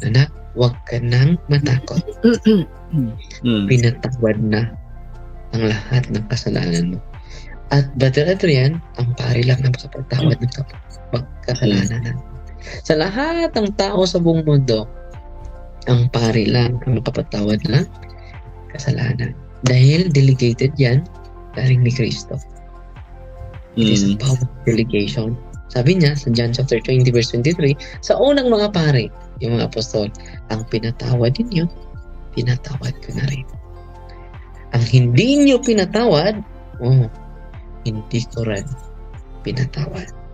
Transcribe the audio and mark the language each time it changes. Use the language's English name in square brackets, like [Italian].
[Filipino] Anak, huwag ka nang matakot. Pinatawad na ang lahat ng kasalanan mo. At Brother Adrian, ang pari lang na makapagtawad ng kasalanan. Sa lahat ng tao sa buong mundo, ang pari lang ang makapagtawad ng kasalanan. Dahil delegated yan, galing ni Kristo. [English] It is a power of delegation. [Filipino] Sabi niya sa John chapter 20 verse 23, sa unang mga pari, yung mga apostol, ang pinatawad ninyo, pinatawad ko na rin. Ang hindi niyo pinatawad, hindi ko rin pinatawad.